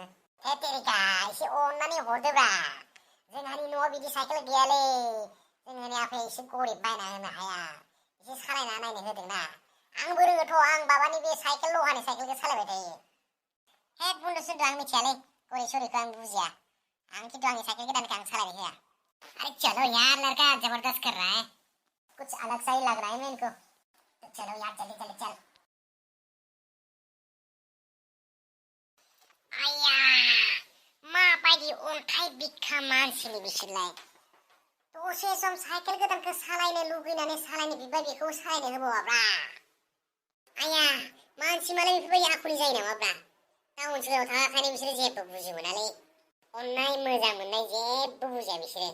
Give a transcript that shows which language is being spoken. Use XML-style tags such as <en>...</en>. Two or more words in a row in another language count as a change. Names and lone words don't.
<brx>हेतेरिका, एसे अननानै हरदोब्रा. जोंहानि न'आव बिदि साइकेल गैयालै. जोंहानि आफाया एसे गरिब बायना होनो हाया. एसे सालायना नायनो होदों ना. आंबो रोङोथ', आं बाबानि बे साइकेल लहानि साइकेलखौ सालायबाय थायो. हेद बुन्दु सुन्दु आं मिथियालै. गरि सरिखौ आं बुजिया. आं खिन्थु आंनि साइकेल गोदानखौ आं सालायनो होआ.</brx> <hi>अरे चलो यार, लड़का जबरदस्त कर रहा है. कुछ अलग सा ही लग रहा है मेरे को. तो चलो यार, जल्दी चल.</hi> <brx>आया, माबायदि अन्थाइ बिखा मानसिनि बिसोरलाय. दसे सम साइकेल गोदानखौ सालायनो लुगैनानै सालायनो बिबाय, बेखौ सालायनो होबावाब्रा. आया, मानसि मालाय बेफोरबायदि आखुनि जायो नामाब्रा? टाउन सोहोराव थाखाखायनो बिसोरो जेबो बुजि मोनालै. अननाय मोजां मोननाय जेबो बुजिया बिसोरो.</brx>